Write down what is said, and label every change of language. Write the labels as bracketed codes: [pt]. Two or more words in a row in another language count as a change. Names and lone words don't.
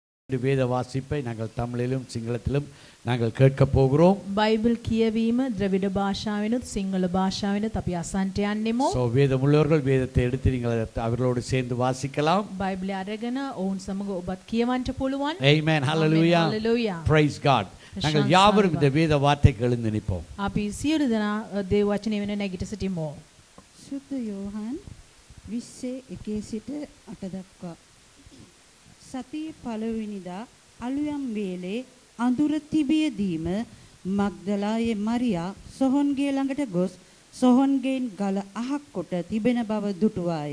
[ta] வேத வாசிப்பை நாங்கள் தமிழிலும் சிங்களத்திலும் நாங்கள் கேட்க போகிறோம். [si] බයිබල් කියවීම ද්‍රවිඩ භාෂාවෙනුත් සිංහල භාෂාවෙනුත් අපි අසන්ට යන්නෙමු. [ta] சோ வேதமுள்ளவர்கள் வேதத்தை எடுத்து நீங்கள் அவர்களோடு சேர்ந்து வாசிக்கலாம். [si] බයිබලය අරගෙන ඔවුන් සමග ඔබත් කියවන්න පුළුවන්. [en] Amen. Hallelujah. Hallelujah. Praise God. [ta] நாங்கள் யாவரும் இந்த வேத வார்த்தைக்கு எழுந்து நிற்போம். [si] අපි සියලු දෙනා දේව වචනේ වෙන නැගිට සිටිමු. සුද්ධ යෝහන් 20:1 සිට 8 දක්වා. සතියේ පළවෙනිදා අලුයම් වේලේ අඳුර තිබියදීම මග්දලායේ මරියා සොහොන්ගේ ළඟට ගොස් සොහොන්ගෙන් ගල අහක් කොට තිබෙන බව දුටුවාය.